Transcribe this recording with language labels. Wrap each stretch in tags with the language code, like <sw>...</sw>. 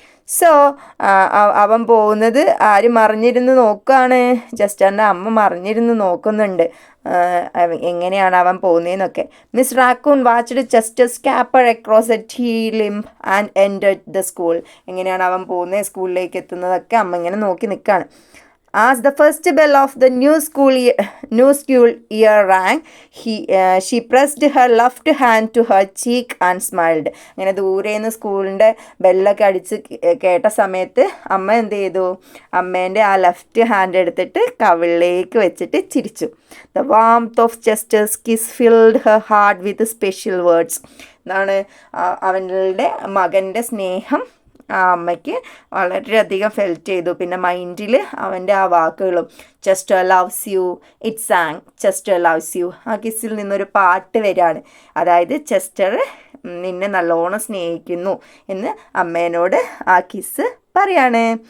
<ml>So അവൻ പോകുന്നത് ആര് മറിഞ്ഞിരുന്ന് നോക്കുകയാണ്? ചെസ്റ്ററിൻ്റെ അമ്മ മറിഞ്ഞിരുന്ന് നോക്കുന്നുണ്ട് എങ്ങനെയാണ് അവൻ പോകുന്നതെന്നൊക്കെ.</ml> <en>Miss Raccoon watched Chester scamper across a tree limb and entered the school.</en> <ml>എങ്ങനെയാണ് അവൻ പോകുന്നത്, സ്കൂളിലേക്ക് എത്തുന്നതൊക്കെ അമ്മ ഇങ്ങനെ നോക്കി നിൽക്കുകയാണ്.</ml> <en>As the first bell of the new school year rang, she pressed her left hand to her cheek and smiled.</en> <ml>അങ്ങനെ ദൂരേന്ന് സ്കൂളിൻ്റെ ബെല്ലൊക്കെ അടിച്ച് കേട്ട സമയത്ത് അമ്മ എന്ത് ചെയ്തു, അമ്മേൻ്റെ ആ ലെഫ്റ്റ് ഹാൻഡ് എടുത്തിട്ട് കവിളിലേക്ക് വെച്ചിട്ട് ചിരിച്ചു.</ml> <en>The warmth of Chester's kiss filled her heart with special words.</en> <ml>എന്താണ് അവൻ്റെ മകൻ്റെ സ്നേഹം ആ അമ്മയ്ക്ക് വളരെയധികം ഫെൽറ്റ് ചെയ്തു. പിന്നെ മൈൻഡിൽ അവൻ്റെ ആ വാക്കുകളും</ml> <en>Chester loves you, it sang Chester loves you.</en> <ml>ആ കിസ്സിൽ നിന്നൊരു പാട്ട് വരികയാണ്. അതായത് ചെസ്റ്റർ നിന്നെ നല്ലോണം സ്നേഹിക്കുന്നു എന്ന് അമ്മേനോട് ആ കിസ് പറയാണ്.</ml>